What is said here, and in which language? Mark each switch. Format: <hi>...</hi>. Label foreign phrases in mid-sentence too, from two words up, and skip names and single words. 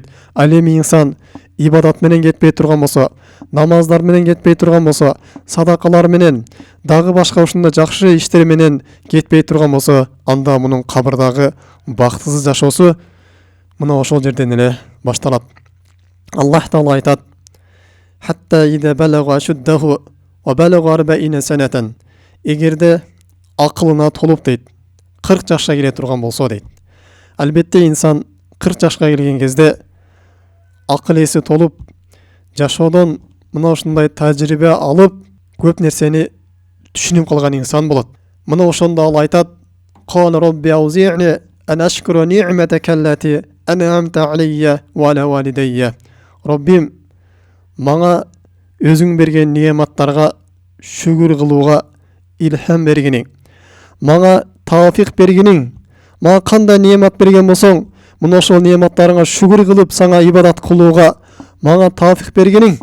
<ky>Ал эми инсан ибадат менен кетпей турган болсо, намаздар менен кетпей турган болсо, садакалар менен, дагы башка ушундай жакшы иштер менен кетпей турган болсо, анда мунун кабырдагы бактысыз жашоосу мына ошол жерден эле башталат. Аллах Таала айтат:</ky> <ar>"حتى إذا بلغ أشده وبلغ 40 سنة."</ar> <ky>Эгерде акылына толуп дейт, 40 жашка келе турган болсо дейт. Албетте инсан 40 жашка келген кезде акыл эси толуп, жашоодон мына ушундай тажрыйба алып, көп нерсени түшүнүп калган инсан болот. Мына ошондо ал айтат:</ky> <ar>"قال رب أوزعني أن أشكر نعمتك التي أنعمت علي وعلى والدي."</ar> <ky>Роббим, мага өзүң берген неаматтарга шүгүр кылууга илхам бергениң, мага тауфик бергениң, мага кандай неамат берген болсоң, мына ошол неаматтарыңа шүгүр кылып сага ибадат кылууга мага тауфик бергениң.</ky>